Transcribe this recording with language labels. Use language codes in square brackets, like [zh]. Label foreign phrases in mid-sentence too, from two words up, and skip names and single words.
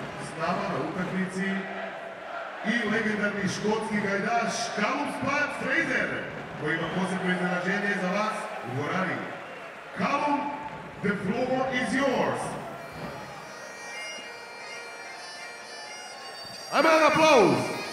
[hr] s nama na utakmici i legendarni škotski gajdaš Callum Fraser, koji ima posebno iznenađenje za vas u dvorani. [en] Callum, the floor is yours. [hr] Ajmo jedan aplauz!